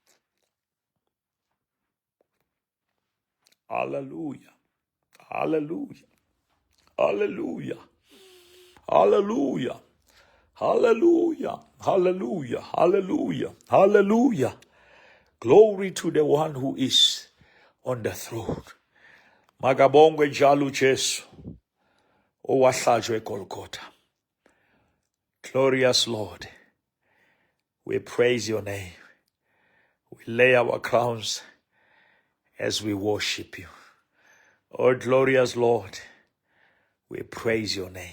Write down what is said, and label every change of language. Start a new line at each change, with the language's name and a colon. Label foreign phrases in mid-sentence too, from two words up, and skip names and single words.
English: Hallelujah. Hallelujah. Hallelujah. Hallelujah. Hallelujah. Hallelujah. Hallelujah. Hallelujah. Glory to the one who is on the throne.
Zulu: Magabongwe jalu Jesu. Owahlajwe Golgotha.
English: Glorious Lord. We praise your name. We lay our crowns as we worship you. Oh, glorious Lord. We praise your name.